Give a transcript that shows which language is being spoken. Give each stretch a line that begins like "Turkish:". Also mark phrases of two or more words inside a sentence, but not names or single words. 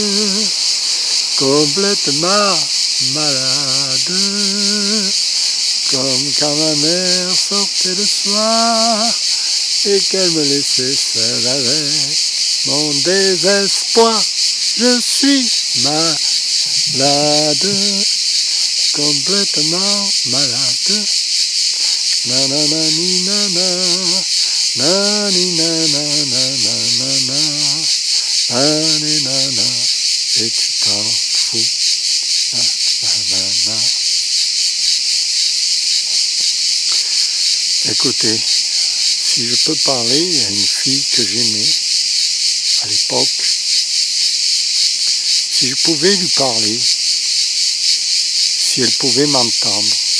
French: complètement malade, comme quand ma mère sortait le soir et qu'elle me laissait seule avec mon désespoir. Je suis malade, complètement malade. Nanani nana, nani nana nana nana, nani nana, et tu t'en fous. Nanana. Écoutez, si je peux parler à une fille que j'aimais à l'époque, si je pouvais lui parler, si elle pouvait m'entendre,